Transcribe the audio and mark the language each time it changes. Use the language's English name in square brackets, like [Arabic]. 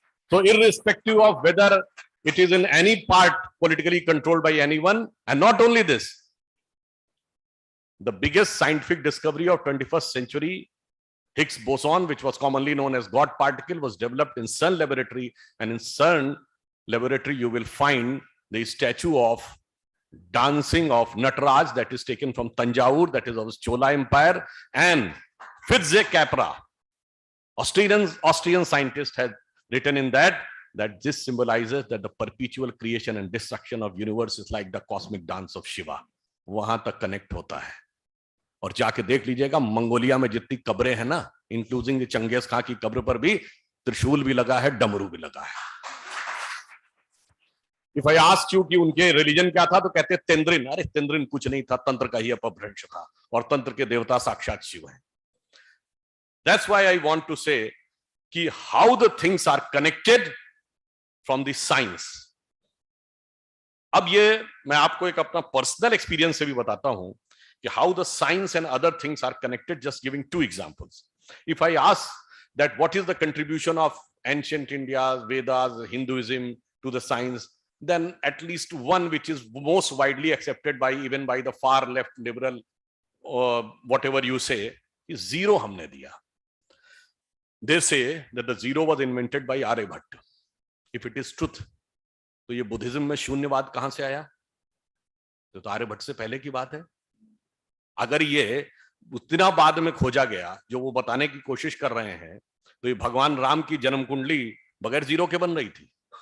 [English] So irrespective of whether it is in any part politically controlled by anyone, and not only this, the biggest scientific discovery of 21st century, Higgs boson, which was commonly known as God particle, was developed in CERN laboratory, and in CERN laboratory you will find the statue of dancing of Nataraj that is taken from Tanjavur, that is of Chola Empire, and Fitze Capra, Austrian scientist, has written in that this symbolizes that the perpetual creation and destruction of universe is like the cosmic dance of Shiva. [Hindi] वहां तक connect होता है। और जाके देख लीजिएगा Mongolia में जितनी कब्रें हैं ना, इंक्लूडिंग चंगेज खां की कब्र पर भी त्रिशूल भी लगा है, डमरू भी लगा है। [English] if I ask you [Hindi] कि उनके रिलीजन क्या था, तो कहते तेंद्रिन। अरे तेंद्रिन कुछ नहीं था, तंत्र का ही अपभ्रंश था, और तंत्र के देवता साक्षात शिव हैं। [English] That's why I want to say कि how the things are connected from the science. [Hindi] अब ये मैं आपको एक अपना पर्सनल एक्सपीरियंस से भी बताता हूं कि [English] How the science and other things are connected, just giving 2 examples. If I ask that what is the contribution of ancient India's Vedas, Hinduism to the science, then at least one which is most widely accepted by even by the far left liberal or whatever you say is zero [Hindi] हमने दिया. [English] They say that the zero was invented by Aryabhatta. If it is truth, [Hindi] तो ये Buddhism में शून्यवाद कहां से आया? तो आर्यभट्ट से पहले की बात है. अगर ये उतना बाद में खोजा गया जो वो बताने की कोशिश कर रहे हैं, तो ये भगवान राम की जन्म कुंडली बगैर जीरो के बन रही थी.